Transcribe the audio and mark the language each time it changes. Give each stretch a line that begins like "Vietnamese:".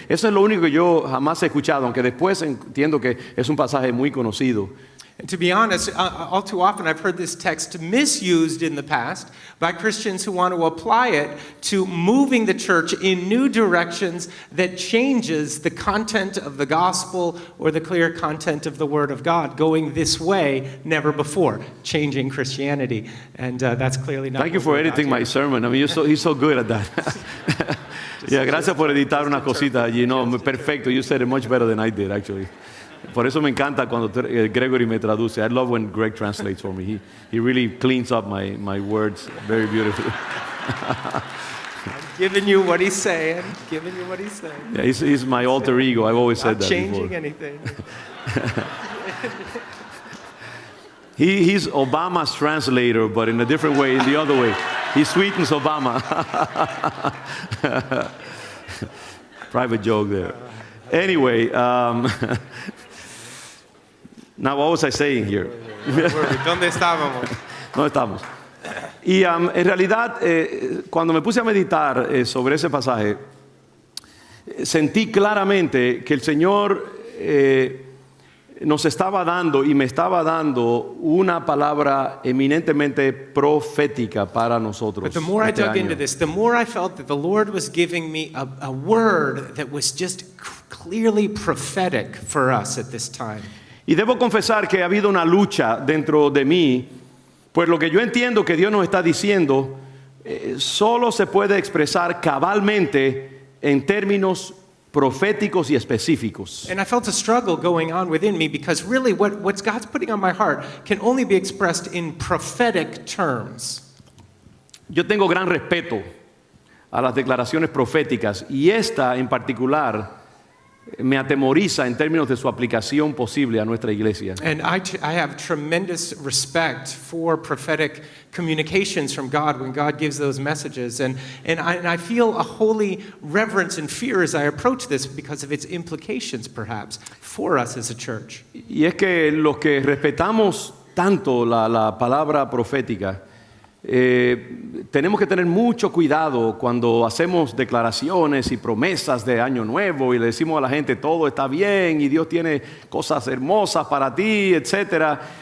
Spanish: Eso es lo único que yo jamás he escuchado, aunque después entiendo que es un pasaje muy conocido.
English: And to be honest, all too often I've heard this text misused in the past by Christians who want to apply it to moving the church in new directions that changes the content of the gospel or the clear content of the Word of God, going this way, never before, changing Christianity. And that's clearly not. Thank you for editing my sermon. I mean, he's so good at that.
Spanish: Yeah, gracias por editar unas cositas allí. No, perfecto.
English: You said it much better than I did, actually.
Spanish: Por eso me encanta cuando Gregory me traduce.
English: I love when Greg translates for me. He really cleans up my words very beautifully. I'm giving you what he's saying. Giving you what he's saying. Yeah, he's my alter ego. I've always said Not that before. changing anything. He's Obama's translator, but in a different way, in the other way. He sweetens Obama. Private joke there. Anyway, now what was I saying here?
Spanish: ¿Dónde estábamos? ¿Dónde estamos? Y en realidad, cuando me puse a meditar sobre ese pasaje, sentí claramente que el Señor nos estaba dando y me estaba dando una palabra eminentemente profética para nosotros.
English: But the more I
Spanish: este
English: dug
Spanish: año.
English: into this, the more I felt that the Lord was giving me a word that was just clearly prophetic for us at this time.
Spanish: Y debo confesar que ha habido una lucha dentro de mí, pues lo que yo entiendo que Dios nos está diciendo solo se puede expresar cabalmente en términos proféticos y específicos.
English: And I felt a struggle going on within me because really what God's putting on my heart can only be expressed in prophetic terms.
Spanish: Yo tengo gran respeto a las declaraciones proféticas y esta en particular me atemoriza en términos de su aplicación posible a nuestra iglesia.
English: And I have tremendous respect for prophetic communications from God when God gives those messages. And I feel a holy reverence and fear as I approach this because of its implications, perhaps, for us as a church.
Spanish: Y es que los que respetamos tanto la palabra profética, tenemos que tener mucho cuidado cuando hacemos declaraciones y promesas de año nuevo y le decimos a la gente todo está bien y Dios tiene cosas hermosas para ti, etcétera.